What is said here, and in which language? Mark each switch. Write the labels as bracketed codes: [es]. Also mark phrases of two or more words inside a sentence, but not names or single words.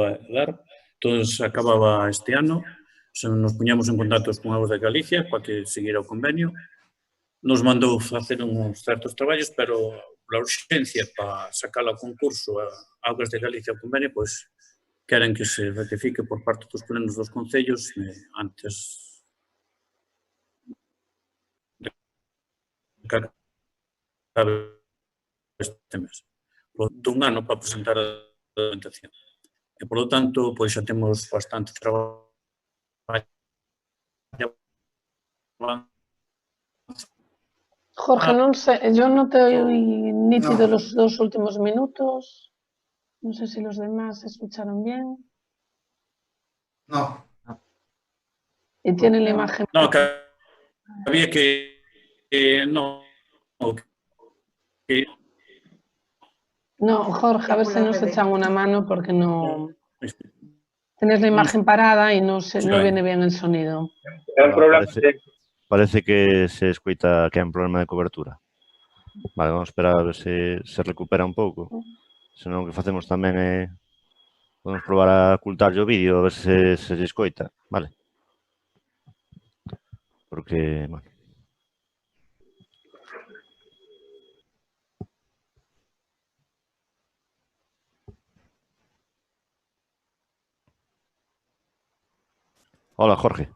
[gl] Edar, entonces acababa este ano, se nos puñamos en contacto con Augas de Galicia para que seguira o convenio, nos mandou facer uns certos traballos, pero a urxencia para sacar ao concurso a Augas de Galicia o convenio, pois queren que se ratifique por parte dos plenos dos concellos antes que acabe este mes. Dun ano para presentar a documentación. E, [es] por lo tanto, [gl] pois xa temos bastante traballo. [es] Jorge, non sé, yo no te oí nítido los 2 últimos minutos. No sé si los demás escucharon bien. No. Y tienen la imagen. No, que había que no, que No, Jorge, a ver si nos echan una mano porque no. Tienes la imagen parada y no viene bien el sonido. [gl] Parece que se escoita que hai un problema de cobertura. Vale, vamos a esperar a ver se recupera un pouco. Senón o que facemos tamén é podemos probar a ocultar o vídeo a ver se escoita, vale? [es] Porque, bueno. Hola, Jorge.